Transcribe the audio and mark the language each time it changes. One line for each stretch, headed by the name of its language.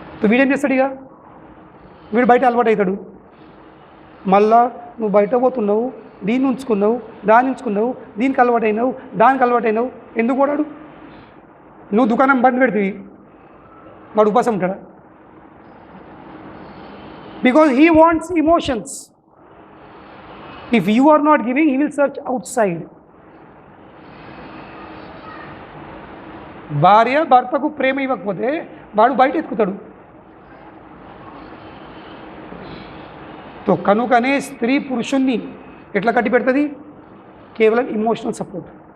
Telugu: వీడేం చేస్తాడు? ఇక వీడు బయట అలవాటు అవుతాడు. మళ్ళా నువ్వు బయట పోతున్నావు, దీన్ని ఉంచుకున్నావు, దాన్ని ఉంచుకున్నావు, దీనికి అలవాటు అయినావు, దానికి అలవాటు అయినావు. ఎందుకు వాడాడు? నువ్వు దుకాణం బంద్ పెడుతుంది, వాడు ఉపాసం ఉంటాడా?
English: Because he wants emotions. If you are not giving, he will search outside.
Telugu: భార్య భర్తకు ప్రేమ ఇవ్వకపోతే వాడు బయట ఎత్తుకుతాడు. కనుకనే స్త్రీ పురుషుణ్ణి ఎట్లా కట్టి పెడుతుంది? కేవలం ఇమోషనల్ సపోర్ట్.